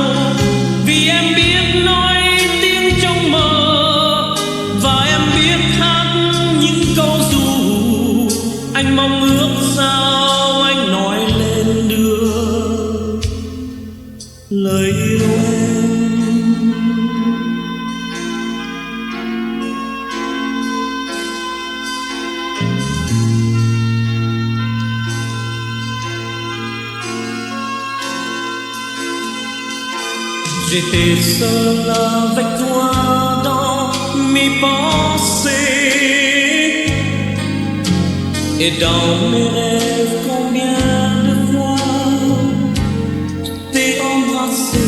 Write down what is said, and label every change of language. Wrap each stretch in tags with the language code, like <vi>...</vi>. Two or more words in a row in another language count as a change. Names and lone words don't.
<vi>Vì em biết nói tiếng trong mơ, và em biết hát những câu ru. Anh mong ước sao anh nói lên được lời yêu em.</vi> <fr>J'étais seul avec toi dans mes pensées, et dans mes rêves combien de fois je t'ai embrassé.</fr>